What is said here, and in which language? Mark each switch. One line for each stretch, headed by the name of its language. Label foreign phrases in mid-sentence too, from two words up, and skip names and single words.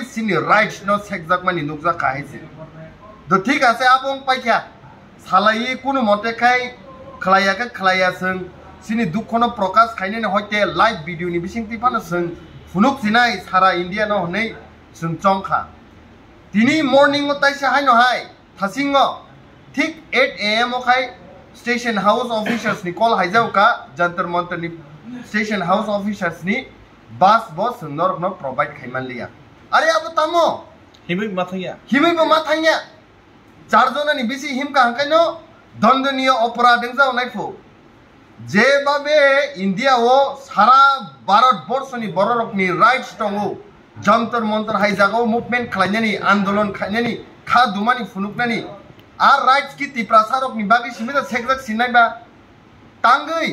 Bodo: सिनि राइट्स न सेगजाक मानि नुकजाखा हायसे द ठीक आसे आबं पाइखा सालायि कुनु मतेखाय खालाया जों सिनि दुखनो प्रकाश खायने होइते
English: live video
Bodo: नि बिसिंति फानो जों फुनुक जिनाय सारा इंडिया न हनै जों चंखा दिनै मर्निंग ताइसा हायनो हाय थासिंग ठीक 8 AM ओखाय
English: station house officers
Bodo: नि कॉल हायजावका जंतर मंतर नि
English: station house officers
Bodo: नि बस जोंनर न प्रोवाइड खायमान लिया अरे अब तामो हिमै माथाया 4 जनानि बेसि हिमका हांखायनो
Hindi: दंडनीय अपराध
Bodo: जाव नायफो जेबाबे इंडिया ओ सारा भारत वर्षनि बररकनि राइट्स दङो जंतर मंतर हायजागो मुभमेंट खालायनानि आंदोलन खालायनानि खा दुमानि फुनुकनानि आ राइट्स की त्रिपुरा सारकनि बागै सिमिदा सेगजाक सिनायबा तांगै